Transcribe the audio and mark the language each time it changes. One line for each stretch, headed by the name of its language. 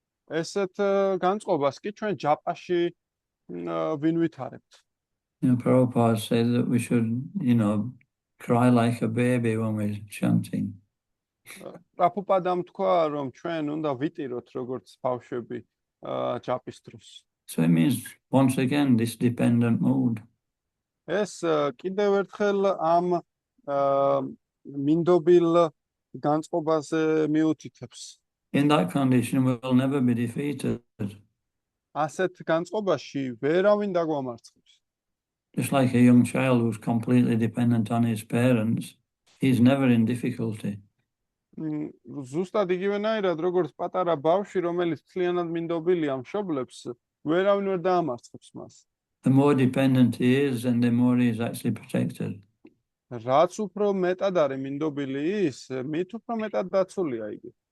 Georgian: ესეთ განწყობას კი ჩვენ ჯაპაში ვინვითარებთ.
English: Prabhupada said that we should, cry like a baby when we're chanting.
Georgian: პრაბჰუპადამ თქვა, რომ ჩვენ უნდა ვიტიროთ როგორც ბავშვები ჯაპის დროს.
English: So it means, once again, this dependent mood.
Georgian: ეს კიდევ ერთხელ ამ მინდობილ განწყობაზე მიუთითებს.
English: In that condition, we'll never be defeated.
Georgian: ასეთ განწყობაში ვერავინ დაგვამარცხებს.
English: Just like a young child who's completely dependent on his parents, he's never in difficulty.
Georgian: ზუსტად იგივენაირად, როგორც პატარა ბავშვი, რომელიც მთლიანად მინდობილია მშობლებს, ვერავინ ვერ დაამარცხებს მას.
English: The more dependent he is, and the more he is actually protected.
Georgian: რაც უფრო მეტად არის მინდობილი ის, მით უფრო მეტად დაცულია იგი.